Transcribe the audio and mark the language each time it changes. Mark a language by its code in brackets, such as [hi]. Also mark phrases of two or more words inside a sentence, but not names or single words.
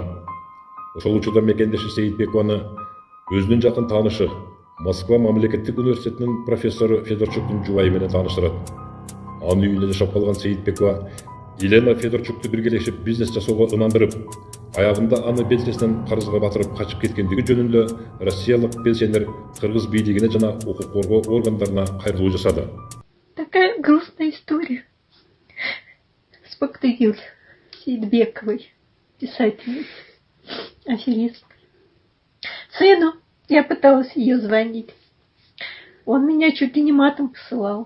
[ky] Ошол учурда мекендеши Сейитбекованы өзүнүн жакын таанышы, Москва мамлекеттик университетинин профессору Федорчуктун жубайы менен тааныштырат. Анын үйүндө жашап калган Сейитбекова Елена Федорчукту биргелешип бизнес жасоого ынандырып, аягында аны белчесинен карызга батырып качып кеткендиги жөнүндө россиялык белсендер кыргыз бийлигине жана укук коргоо органдарына кайрылуу жасады. [ru] Такая грустная история с Бактыгүл Сейитбековой, писательницей, аферисткой. Сыну я пыталась ее звонить. Он меня чуть ли не матом посылал.